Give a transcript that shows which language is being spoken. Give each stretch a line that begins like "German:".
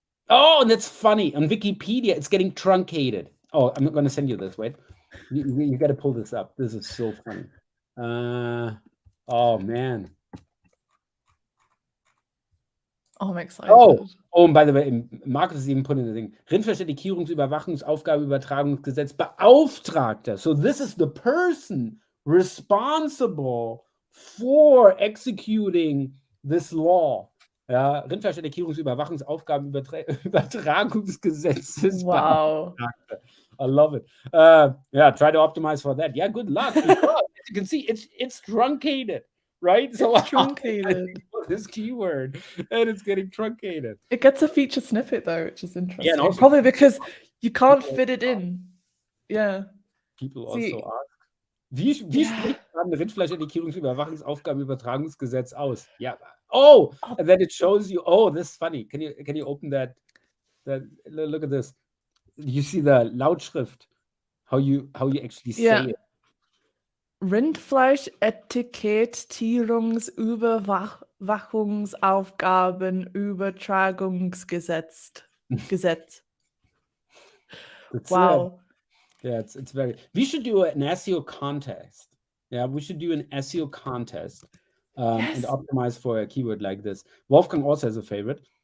English: Oh, and that's funny. On Wikipedia, it's getting truncated. Oh, I'm not going to send you this. Wait, you got to pull this up. This is so funny. Oh man. Oh, I'm excited. Oh, and by the way, Marcus is even putting the thing.
German: Rindfleisch-Etikettierungsüberwachungsaufgabenübertragungsgesetz Beauftragter.
English: So this is the person responsible for executing this law.
German: Ja, Rindfleisch-Etikettierungsüberwachungsaufgabenübertragungsgesetz.
English: Wow. I love it. Yeah, try to optimize for that. Yeah, good luck. Because, as you can see, it's truncated, right? So it's truncated. This keyword, and it's getting truncated. It gets a feature snippet though, which is interesting. Yeah, probably because you can't fit it in. Yeah. People also ask.
German: Wie spricht man Rindfleisch-Etikettierungsüberwachungsaufgabenübertragungsgesetz aus?
English: Yeah. Oh, and then it shows you. Oh, this is funny. Can you open that? Look at this. You see the Lautschrift. How you actually say it.
German: Rindfleisch-Etikettierungsaufgabenübertragungsgesetz.
English: Wow. Yeah, it's very. We should do an SEO contest. Yeah, we should do an SEO contest and optimize for a keyword like this. Wolfgang also has a favorite.